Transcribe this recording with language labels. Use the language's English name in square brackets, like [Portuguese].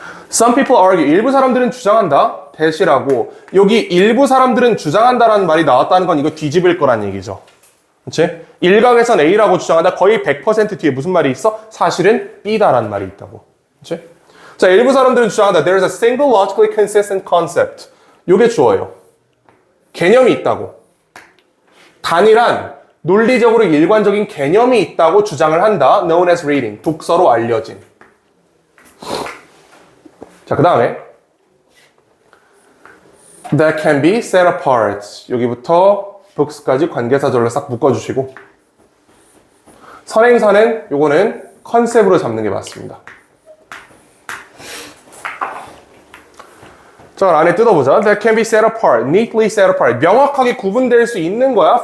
[English] Some people argue. [Korean] 일부 사람들은 주장한다. 대시라고. 여기 일부 사람들은 주장한다라는 말이 나왔다는 건 이거 뒤집을 거란 얘기죠. 그치? 일각에선 A라고 주장한다. 거의 100% 뒤에 무슨 말이 있어? 사실은 B다라는 말이 있다고. 그치? 자, 일부 사람들은 주장한다. [English] There is a single logically consistent concept. [Korean] 요게 주어예요. 개념이 있다고. 단일한 논리적으로 일관적인 개념이 있다고 주장을 한다. [English] Known as reading. [Korean] 독서로 알려진. 자, 그 다음에 [English] that can be set apart. [Korean] 여기부터 books까지 관계사절로 싹 묶어주시고 선행사는 요거는 컨셉으로 잡는 게 맞습니다. 자, 안에 뜯어보자. [English] That can be set apart, neatly set apart. [Korean] 명확하게 구분될 수 있는 거야.